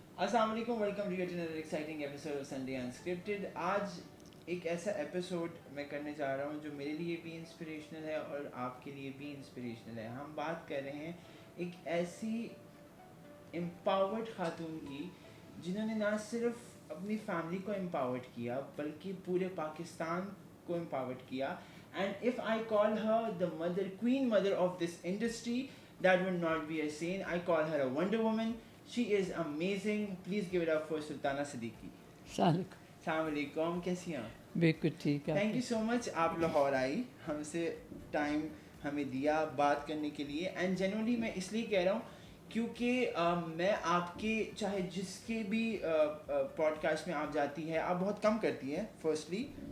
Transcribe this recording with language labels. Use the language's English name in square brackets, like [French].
[English] السلام علیکم، welcome to another exciting episode of Sunday Unscripted. [Urdu] آج ایک ایسا ایپیسوڈ میں کرنے جا رہا ہوں جو میرے لیے بھی انسپریشنل ہے اور آپ کے لیے بھی انسپریشنل ہے. ہم بات کر رہے ہیں ایک ایسی امپاورڈ خاتون کی جنہوں نے نہ صرف اپنی فیملی کو امپاورڈ کیا بلکہ پورے پاکستان کو امپاورڈ کیا. [English] And if I call her the mother, queen mother of this industry, that would not be a sin. I call her a Wonder Woman. She is amazing. Please give it up for Sultana Siddiqui. [Urdu] السلام علیکم، کیسی ہیں؟ بالکل ٹھیک ہے. [English] Thank you so much. [Urdu] آپ لاہور آئی، ہم سے ٹائم ہمیں دیا بات کرنے کے لیے. اینڈ جنرلی میں اس لیے کہہ رہا ہوں کیونکہ میں آپ کے چاہے جس کے بھی پوڈ کاسٹ میں آپ جاتی ہے، آپ بہت کم کرتی ہیں فرسٹلی.